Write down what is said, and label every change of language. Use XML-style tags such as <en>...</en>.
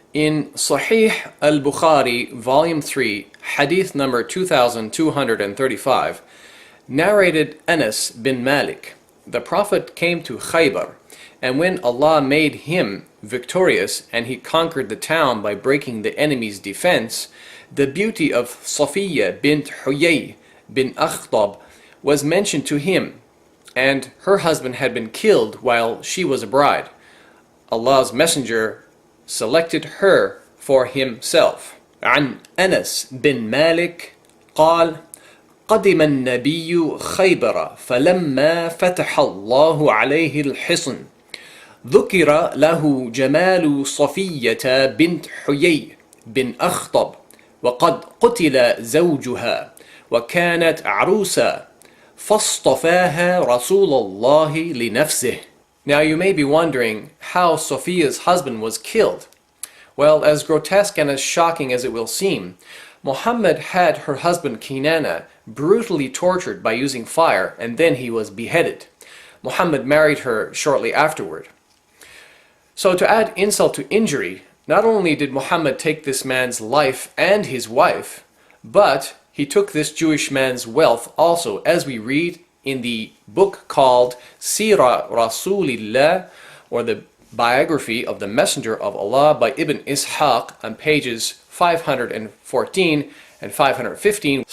<en>In Sahih al-Bukhari, volume 3, hadith number 2235, narrated Anas bin Malik, the Prophet came to Хайбар, and when Allah made him victorious and he conquered the town by breaking the enemy's defense, the beauty of Safiyye bint Huyay bin Akhtab was mentioned to him, and her husband had been killed while she was a bride. Allah's Messenger selected her for himself.</en> <ar>عن أنس بن مالك قال: قدم النبي خيبر فلما فتح الله عليه الحصن ذكر له جمال صفية بنت حيي بن أخطب وقد قتل زوجها وكانت عروسا فاصطفاها رسول الله لنفسه.</ar> <en>Now you may be wondering how Safiyye's husband was killed. Well, as grotesque and as shocking as it will seem, Muhammad had her husband Kinana brutally tortured by using fire, and then he was beheaded. Muhammad married her shortly afterward. So to add insult to injury, not only did Muhammad take this man's life and his wife, but he took this Jewish man's wealth also, as we read in the book called Sira Rasulillah, or the biography of the Messenger of Allah by Ibn Ishaq, on pages 514 and 515.</en>